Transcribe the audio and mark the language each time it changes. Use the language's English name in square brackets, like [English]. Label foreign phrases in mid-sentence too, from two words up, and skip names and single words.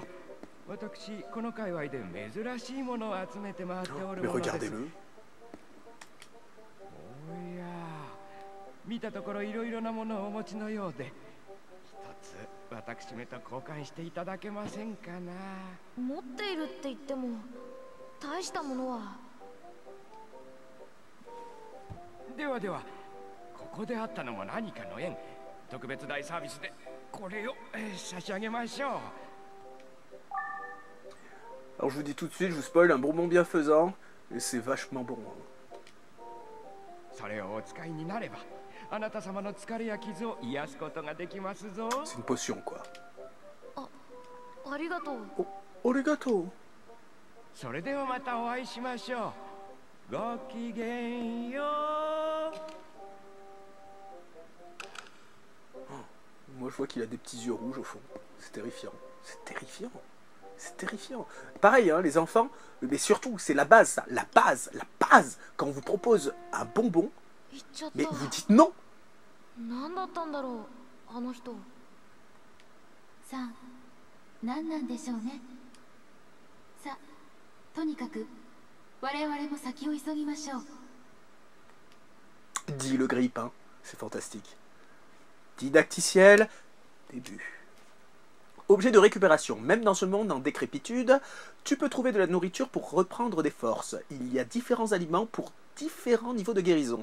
[Japanese] 私この界隈で珍しいものを集めて回っておるものです。おや、見たところいろいろなものをお持ちのようで、一つ私めと交換していただけませんかな。持っているって言っても大したものは。ではでは、ここであったのも何かの縁。特別大サービスでこれを差し上げましょう。 [French] Alors je vous dis tout de suite, je vous spoil un bonbon bienfaisant, et c'est vachement bon. [Japanese] それをお使いになれば、あなた様の疲れや傷を癒すことができますぞ。 [French] C'est une potion, quoi. [Japanese] ありがとう。ありがとう。それではまたお会いしましょう。ごきげんよう。 [French] Moi je vois qu'il a des petits yeux rouges au fond. C'est terrifiant. C'est terrifiant. C'est terrifiant. Pareil, hein, les enfants, mais surtout, c'est la base, ça. La base, la base. Quand on vous propose un bonbon, mais vous dites non. [Japanese] 何だったんだろう、あの人。さあ、何なんでしょうね。さあ、とにかく我々も先を急ぎましょう。 [French] Dit le grille-pain. C'est fantastique. Didacticiel, début. Objet de récupération. Même dans ce monde en décrépitude, tu peux trouver de la nourriture pour reprendre des forces. Il y a différents aliments pour différents niveaux de guérison.